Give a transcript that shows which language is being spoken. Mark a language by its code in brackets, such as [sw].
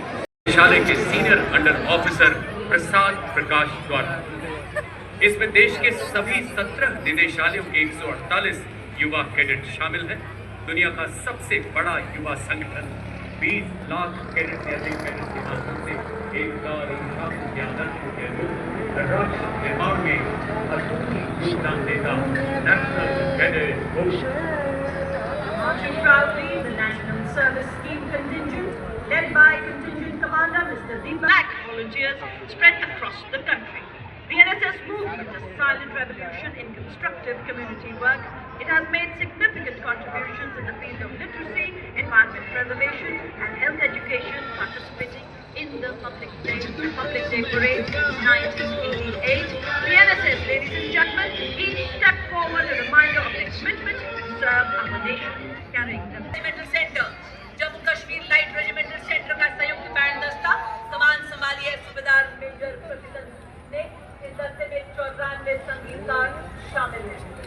[hi] निदेशालय के senior under officer Prasad Prakash द्वारा इसमें देश के सभी 17 निदेशालयों के 148 युवा कैडेट शामिल हैं। दुनिया का सबसे बड़ा युवा संगठन 20 लाख कैडेट से अधिक कैडेट के माध्यम से एकता और अनुशासन के आदर्शों के अनुरूप राष्ट्र निर्माण में अद्भुत योगदान देता national cadet corps. [en] Marching proudly, the National Service Scheme contingent, led by Contingent Commander Mr. Deepak. Black volunteers spread across the country. The NSS movement, a silent revolution in constructive community work. It has made significant contributions in the field of literacy, environment preservation, and health education, participating in the Republic Day Parade 1988. The NSS, ladies and gentlemen, each step forward a reminder of their commitment to serve our nation, carrying the Regimental Center, [hi] Jammu Kashmir light regimental centre का संयुक्त band दस्ता कमान संभाली है सूबेदार major प्रतिशत ने। इस दस्ते में 94 संगीतकार शामिल हैं।